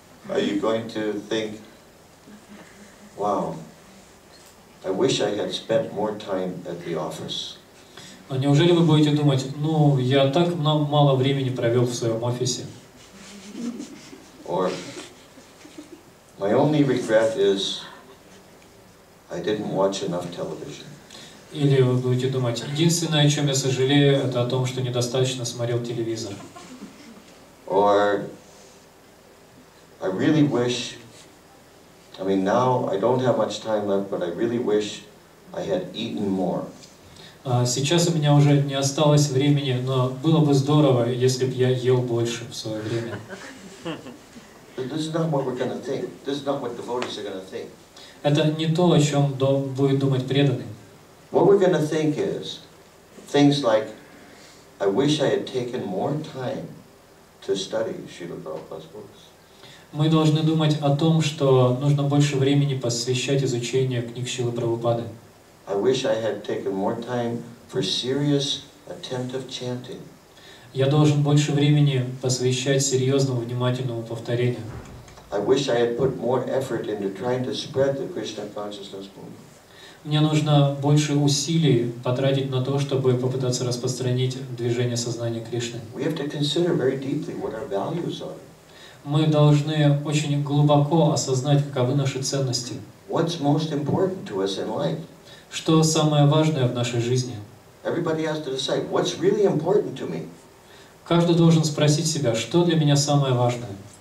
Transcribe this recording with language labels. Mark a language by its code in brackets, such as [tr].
[en] Are you going to think, wow, I wish I had spent more time at the office? [ru] Неужели вы будете думать, ну, я так мало времени провел в своем офисе? [en] Or, my only regret is I didn't watch enough television. [ru] Или вы будете думать, единственное, о чем я сожалею, это о том, что недостаточно смотрел телевизор. [en] Or, I really wish, I mean now I don't have much time left, but I really wish I had eaten more. [ru] Сейчас у меня уже не осталось времени, но было бы здорово, если бы я ел больше в свое время. [en] This is not what we're going to think. This is not what devotees are going to think. [ru] Это не то, о чем будет думать преданный. [en] What we're going to think is things like, I wish I had taken more time to study Srila Prabhupada's books. [ru] Мы должны думать о том, что нужно больше времени посвящать изучению книг Шрилы Прабхупады. [en] I wish I had taken more time for serious, attentive chanting. [ru] Я должен больше времени посвящать серьезному, внимательному повторению. [en] I wish I had put more effort into trying to spread the Krishna consciousness movement. [ru] Мне нужно больше усилий потратить на то, чтобы попытаться распространить движение сознания Кришны. [en] We have to consider very deeply what our values are. [ru] Мы должны очень глубоко осознать, каковы наши ценности. [en] What's most important to us in life? [ru] Что самое важное в нашей жизни? [en] Everybody has to decide what's really important to me. [ru] Каждый должен спросить себя, что для меня самое важное.